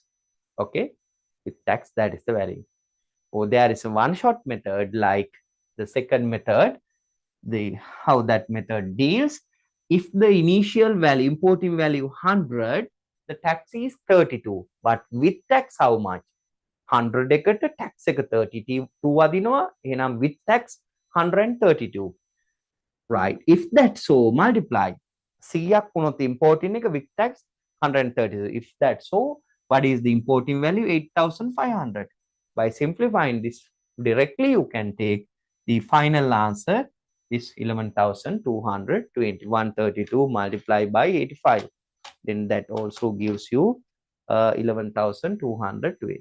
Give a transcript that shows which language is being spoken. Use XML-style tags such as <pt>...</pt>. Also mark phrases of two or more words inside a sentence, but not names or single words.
<en>Okay, with tax, that is the value. Or there is a one-shot method like the second method. How that method deals. If the initial value, importing value 100, the tax is 32. But with tax, how much? 100</en> <si>එකට tax එක 32 වදිනවා.</si> <en>එහෙනම් with tax 132. Right. If that's so, multiply.</en> <si>100ක් වුණොත් importing එක</si> <en>with tax</en> <si>132.</si> <en>If that's so, what is the importing value? 8,500. By simplifying this directly you can take the final answer is 11,220. 132 multiplied by 85. Then that also gives you 11,220.</en>